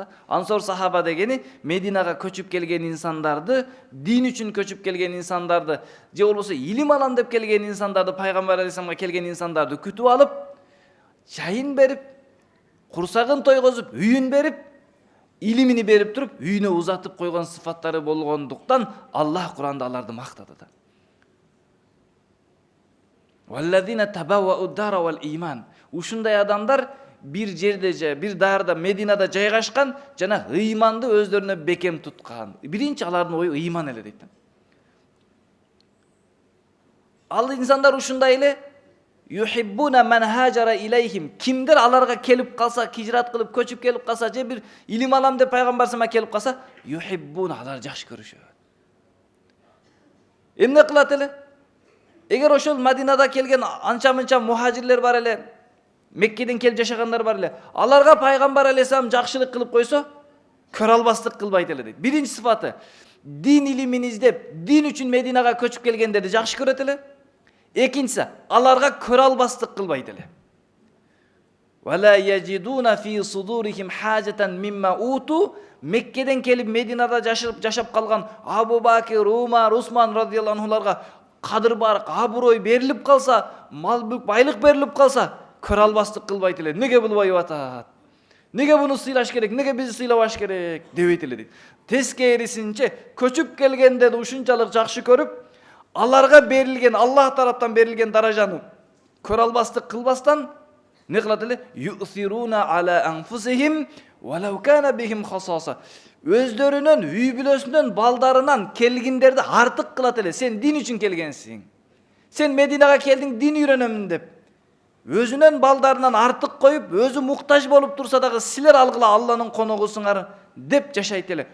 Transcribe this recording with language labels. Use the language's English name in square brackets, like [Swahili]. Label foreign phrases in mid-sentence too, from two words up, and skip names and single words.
[Kyrgyz] Ансор сахаба дегени Мединага көчүп келген инсандарды, дин үчүн көчүп келген инсандарды, же болбосо илим алам деп келген инсандарды, пайгамбар алейхиссаламга келген инсандарды күтүп алып, чайын берип, курсагын тойгозуп, үйүн берип, илимини берип туруп, үйүнө узатып койгон сыфаттары болгондуктан Аллах Куранда аларды мактады да. [Arabic] والذين تبوءوا الدار والإيمان. [Kyrgyz] Ушундай адамдар бир жерде, бир даарда, Мединада жайгашкан жана ыйманды өздөрүнө бекем туткан. Биринчи алардын ою ыйман эле дейт. Ал инсандар ушундай эле [Arabic] يحبون من هاجر إليهم. [Kyrgyz] Кимдер аларга келип калса, хижрат кылып көчүп келип калса, же бир илим алам деп пайгамбар сама келип калса, юхиббуна, алар жакшы көрүшөт. Эмне кылат эле? Эгер ошол Мадинада келген анча-мынча мухажирлер бар эле, Меккеден келип жашагандар бар эле, аларга пайгамбар алейхиссалам жакшылык кылып койсо, көрө албастык кылбайт эле дейт. Биринчи сыфаты, дин илимин издеп, дин үчүн Мединага көчүп келгендерди жакшы көрөт эле. Экинчиси, аларга көрө албастык кылбайт эле. [Arabic] ولا يجدون في صدورهم حاجة مما أوتوا. [Kyrgyz] Меккеден келип Мединада жашап калган Абу Бакир, Умар, Усман радhiyallahu анхуларга кадыр бар, абырой берилип калса, мал мүлк, байлык берилип калса, көрө албастык кылбайт эле. Неге булбай атат? Неге буну сыйлаш керек? Неге бизди сыйлабаш керек? Дебейт эле дейт. Тескерисинче, көчүп келгенде ушунчалык жакшы көрүп, аларга берилген, Аллах тараптан берилген даражаны көрө албастык кылбастан, Не кылат эле? [Arabic] يؤثرون على أنفسهم ولو كان بهم خصاصة. [Kyrgyz] Өздөрүнөн, үй бүлөсүнөн, балдарынан келгиндерди артык кылат эле. Сен дин үчүн келгенсиң. Сен Мединага келдиң, дин үйрөнөмүн деп. Өзүнөн балдарынан артык коюп, өзү муктаж болуп турса дагы силер алгыла Алланын коногусуңар деп жашайт эле.